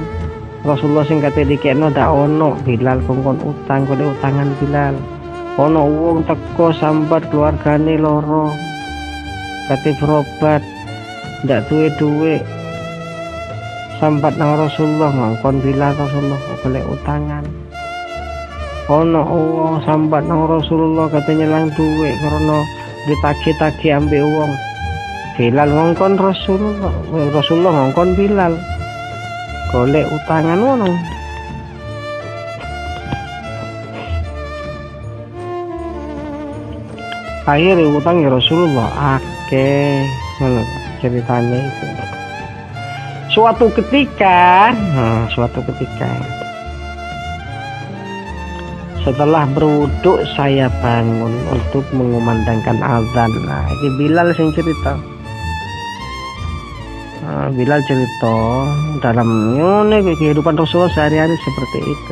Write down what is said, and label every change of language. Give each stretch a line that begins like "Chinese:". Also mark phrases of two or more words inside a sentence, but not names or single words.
Javanese: Rasulullah sing kate dikekno dak ono, Bilal kongkon utang, kode utangan Bilal. Ono wong teko sambat keluargane loro. Kate berobat, dak duwe duwe. Sambat nang Rasulullah ngongkon Bilal, Rasulullah golek utangan. Ono wong sambat nang Rasulullah katanya lang duwe karena ditagih-tagih ambek wong. Bilal ngongkon Rasulullah ngongkon Bilal golek utangan ngono. Akhirnya utang ya Rasulullah akeh ngono
Indonesian: ceritanya itu. Suatu ketika setelah berwuduk saya bangun untuk mengumandangkan azan. Nah, ini Bilal sing cerita. Bilal cerita dalam kehidupan Rasulullah sehari-hari seperti itu.